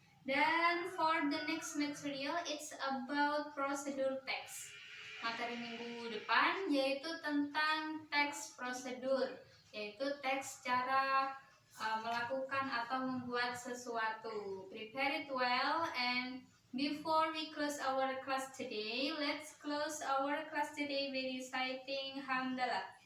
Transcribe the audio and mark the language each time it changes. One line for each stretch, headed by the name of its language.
Indonesian: Dan
English: for the next material it's about procedure text.
Indonesian: Materi minggu depan yaitu tentang text prosedur, yaitu teks cara melakukan atau membuat sesuatu.
English: Prepare it well, and before we close our class today, let's close our class today by reciting Hamdalah.